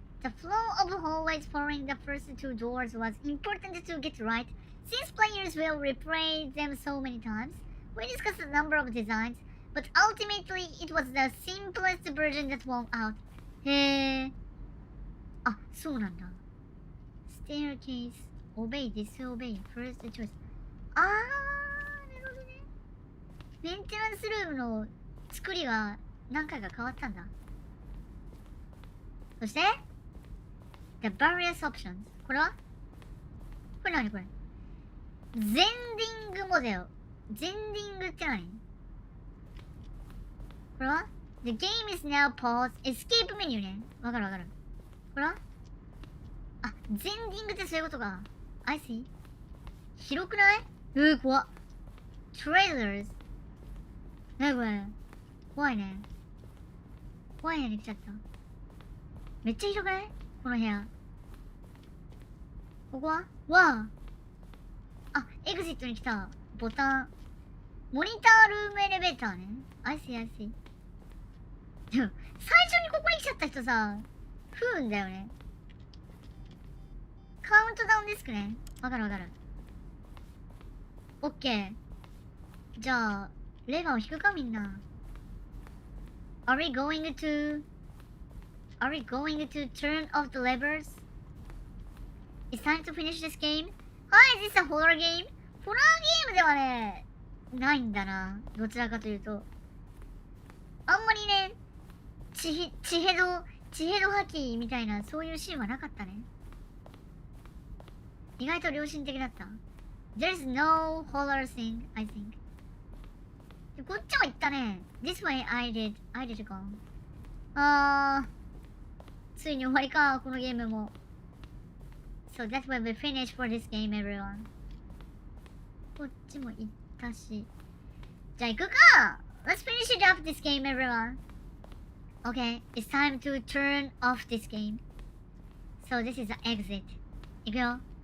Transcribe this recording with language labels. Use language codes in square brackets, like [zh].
[en] The flow of hallways following the first two doors was important to get right, since players will replay them so many times. We discussed a number of designs, but ultimately it was the simplest version that won out. [ja] へー。あ、そうなんだ。 [en] Staircase, obey, disobey, first choice. [ja] あー、なるほどね。メンテナンスルームの作りが何回か変わったんだ。そして、 [en] The various options. [ja] これは？これ何これ？ゼンディングモデル。ゼンディングって何？これは？ [en] The game is now paused. Escape [ja] メニューね。わかるわかる。これは？あ、ゼンディングってそういうことか。 [en] I see. [ja] 広くない？怖っ。Trailers。 なにこれ？怖いね。怖い部屋に来ちゃった。めっちゃ広くない？この部屋。ここは？わあ。エグジットに来た。ボタン。モニタールームエレベーターね。 [en] I see, I see. [ja] でも、最初にここに来ちゃった人さ、不運だよね。カウントダウンデスクね。わかるわかる。オッケー。じゃあ、レバーを引くかみんな。 [en] Are we going to turn off the levers? It's time to finish this game? Hi, is this a horror game? [ja] ホラーゲームではね、ないんだな。どちらかというと。あんまりね、血ヘド吐きみたいな、そういうシーンはなかったね。意外と良心的だった。 [en] There's no horror thing, I think. [ja] こっちも行ったね。 [en] This way I did go. [ja] ついに終わりか、このゲームも。 [en] So that's where we finish for this game, everyone. [ja] こっちも行ったし。じゃあ行くか！ [en] Let's finish it up this game, everyone. Okay, it's time to turn off this game. So this is the exit. [ja] 行くよ。